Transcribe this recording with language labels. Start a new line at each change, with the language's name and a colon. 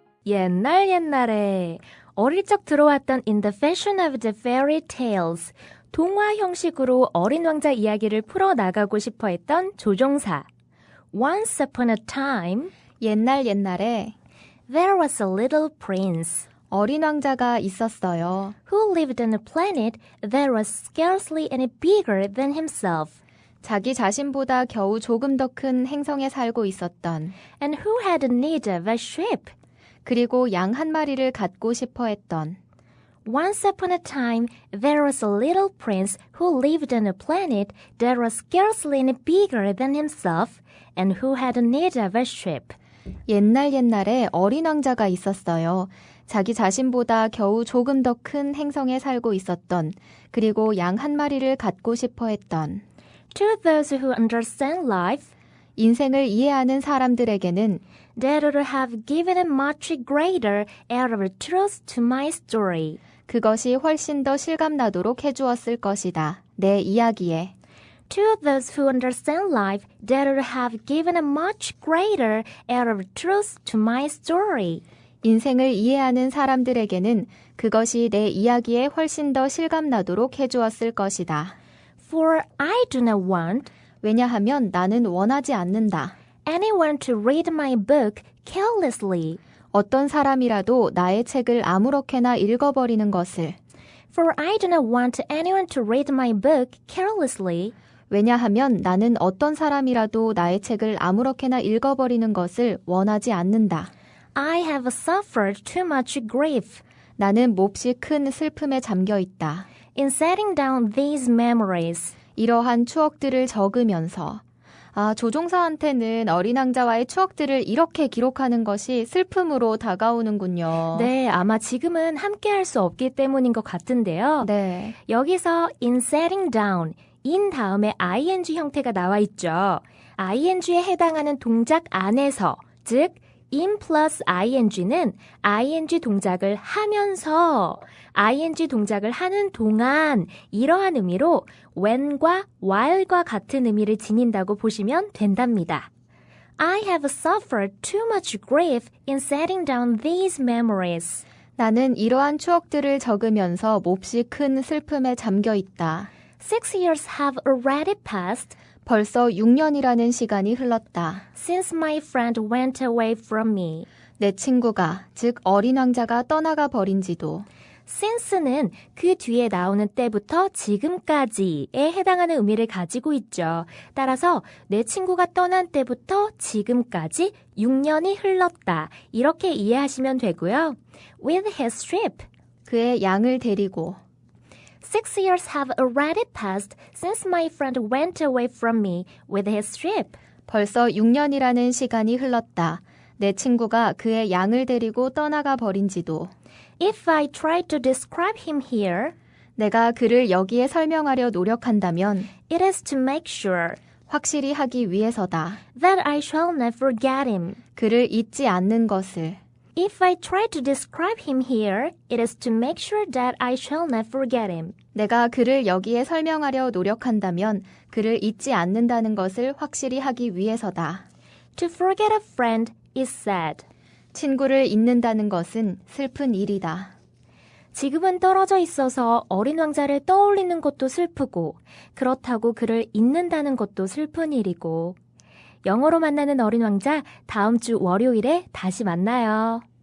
Korean: 옛날에 어릴 적 들어왔던
English: In the Fashion of the Fairy Tales,
Korean: 동화 형식으로 어린 왕자 이야기를 풀어나가고 싶어 했던 조종사.
English: Once upon a time,
Korean: 옛날에
English: there was a little prince
Korean: 어린 왕자가 있었어요.
English: who lived on a planet that was scarcely any bigger than himself,
Korean: 자기 자신보다 겨우 조금 더 큰 행성에 살고 있었던,
English: and who had need of a ship.
Korean: 그리고 양 한 마리를 갖고 싶어 했던.
English: Once upon a time, there was a little prince who lived on a planet that was scarcely any bigger than himself and who had need of a ship.
Korean: 옛날에 어린 왕자가 있었어요. 자기 자신보다 겨우 조금 더 큰 행성에 살고 있었던, 그리고 양 한 마리를 갖고 싶어 했던.
English: To those who understand life,
Korean: 인생을 이해하는 사람들에게는
English: that would have given a much greater air of truth to my story.
Korean: 그것이 훨씬 더 실감나도록 해주었을 것이다. 내 이야기에.
English: To those who understand life, that would have given a much greater air of truth to my story.
Korean: 인생을 이해하는 사람들에게는 그것이 내 이야기에 훨씬 더 실감나도록 해주었을 것이다.
English: For I do not want
Korean: 왜냐하면 나는 원하지 않는다.
English: anyone to read my book carelessly.
Korean: 어떤 사람이라도 나의 책을 아무렇게나 읽어버리는 것을.
English: For I do not want anyone to read my book carelessly.
Korean: 왜냐하면 나는 어떤 사람이라도 나의 책을 아무렇게나 읽어버리는 것을 원하지 않는다.
English: I have suffered too much grief
Korean: 나는 몹시 큰 슬픔에 잠겨 있다.
English: in setting down these memories.
Korean: 이러한 추억들을 적으면서 조종사한테는 어린 왕자와의 추억들을 이렇게 기록하는 것이 슬픔으로 다가오는군요. 네, 아마 지금은 함께 할 수 없기 때문인 것 같은데요. 네. 여기서 in setting down, in 다음에 ing 형태가 나와 있죠. ing에 해당하는 동작 안에서, 즉 in plus ing는 ing 동작을 하면서 ing 동작을 하는 동안 이러한 의미로 when과 while과 같은 의미를 지닌다고 보시면 된답니다.
English: I have suffered too much grief in setting down these memories.
Korean: 나는 이러한 추억들을 적으면서 몹시 큰 슬픔에 잠겨 있다.
English: 6 years have already passed
Korean: 벌써 6년이라는 시간이 흘렀다.
English: since my friend went away from me.
Korean: 내 친구가, 즉 어린 왕자가 떠나가 버린 지도. since는 그 뒤에 나오는 때부터 지금까지에 해당하는 의미를 가지고 있죠. 따라서 내 친구가 떠난 때부터 지금까지 6년이 흘렀다. 이렇게 이해하시면 되고요.
English: With his ship.
Korean: 그의 양을 데리고.
English: 6 years have already passed since my friend went away from me with his ship.
Korean: 벌써 6년이라는 시간이 흘렀다. 내 친구가 그의 양을 데리고 떠나가 버린 지도.
English: If I try to describe him here,
Korean: 내가 그를 여기에 설명하려 노력한다면
English: it is to make sure
Korean: 확실히 하기 위해서다.
English: that I shall not forget him.
Korean: 그를 잊지 않는 것을.
English: If I try to describe him here, it is to make sure that I shall not forget him.
Korean: 내가 그를 여기에 설명하려 노력한다면 그를 잊지 않는다는 것을 확실히 하기 위해서다.
English: To forget a friend is sad.
Korean: 친구를 잊는다는 것은 슬픈 일이다. 지금은 떨어져 있어서 어린 왕자를 떠올리는 것도 슬프고, 그렇다고 그를 잊는다는 것도 슬픈 일이고. 영어로 만나는 어린 왕자, 다음 주 월요일에 다시 만나요.